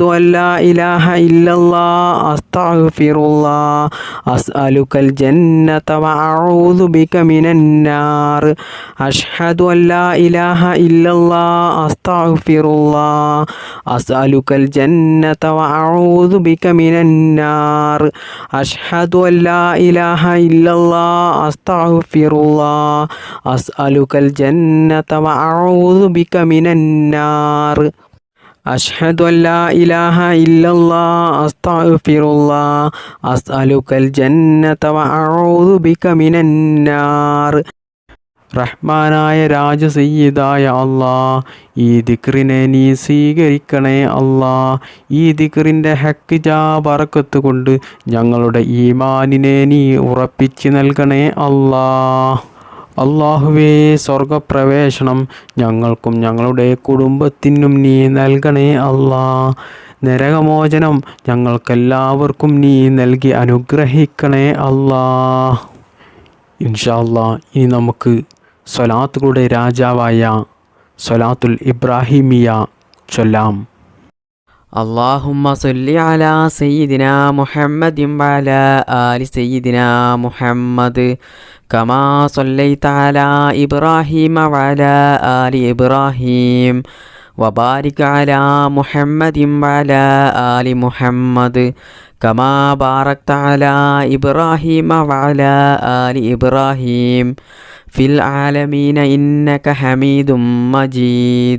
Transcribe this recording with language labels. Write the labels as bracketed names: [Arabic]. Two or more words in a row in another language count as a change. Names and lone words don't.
[Arabic] أن لا إله إلا الله أستغفر الله أسألك الجنة وأعوذ بك من النار أشهد أن لا إله إلا الله أستغفر الله أسألك الجنة وأعوذ بك من النار أشهد أن لا إله إلا الله أستغفر الله أسألك الجنة وأعوذ بك من النار أشهد أن لا إله إلا الله أستغفر الله أسألك الجنة وأعوذ بك من النار [Malayalam] റഹ്മാനായ രാജസയ്യിദായ അല്ലാ, ഈ ദിക്റിനെ നീ സ്വീകരിക്കണേ അല്ലാ. ഈ ദിക്റിൻ്റെ ഹക്ക് ജാ ബറക്കത്ത് കൊണ്ട് ഞങ്ങളുടെ ഈമാനിനെ നീ ഉറപ്പിച്ച് നൽകണേ അല്ലാ. അല്ലാഹുവേ, സ്വർഗപ്രവേശനം ഞങ്ങൾക്കും ഞങ്ങളുടെ കുടുംബത്തിനും നീ നൽകണേ അല്ലാ. നരകമോചനം ഞങ്ങൾക്കെല്ലാവർക്കും നീ നൽകി അനുഗ്രഹിക്കണേ അല്ലാ. [Arabic] إن شاء الله, [Malayalam] ഇനി നമുക്ക് സ്വലാത്തുകളുടെ രാജാവായ സ്വലാത്തുൽ ഇബ്രാഹിമിയ ചൊല്ലാം. [Arabic] اللهم صل على سيدنا محمد وعلى آل سيدنا محمد كما صليت على إبراهيم وعلى آل إبراهيم وبارك على محمد وعلى آل محمد كما باركت على إبراهيم وعلى آل إبراهيم في العالمين إنك حميد مجيد.